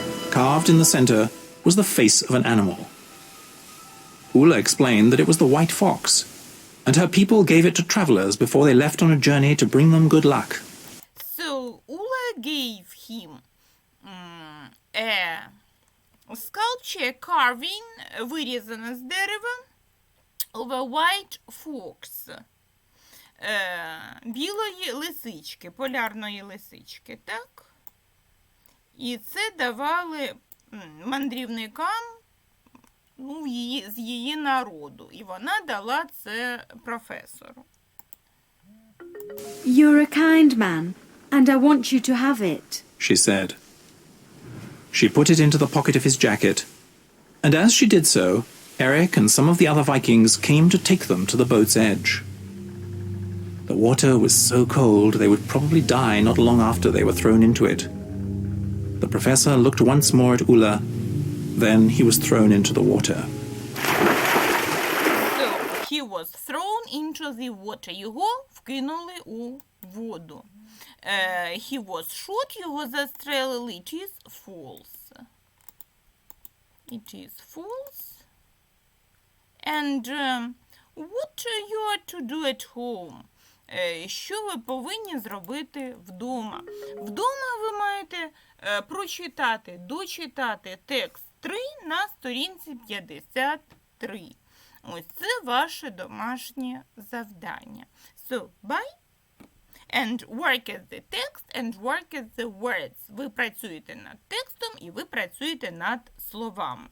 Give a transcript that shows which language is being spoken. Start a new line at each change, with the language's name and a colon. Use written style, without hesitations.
English: Carved in the center was the face of an animal. Ulla explained that it was the white fox, and her people gave it to travelers before they left on a journey to bring them good luck. So Ulla gave him a sculpture, carving,
Ukrainian: вирізане з дерева,
English: of a white fox.
Ukrainian: Білої лисички, полярної лисички, так? І це давали мандрівникам з її народу. І вона дала це професору.
English: You're a kind man, and I want you to have it. She said. She put it into the pocket of his jacket, and as she did so, Eric and some of the other Vikings came to take them to the boat's edge. The water was so cold they would probably die not long after they were thrown into it. The professor looked once more at Ulla, then he was thrown into the water. So, he was thrown into the water.
Ukrainian: Його вкинули у воду.
English: He was shot,
Ukrainian: його застрелили.
English: It is false. It is false. And what you are to do at home?
Ukrainian: Що ви повинні зробити вдома? Вдома ви маєте прочитати, дочитати текст 3 на сторінці 53. Ось це ваше домашнє завдання.
English: So, bye. And work at the text and work at the words.
Ukrainian: Ви працюєте над текстом і ви працюєте над словами.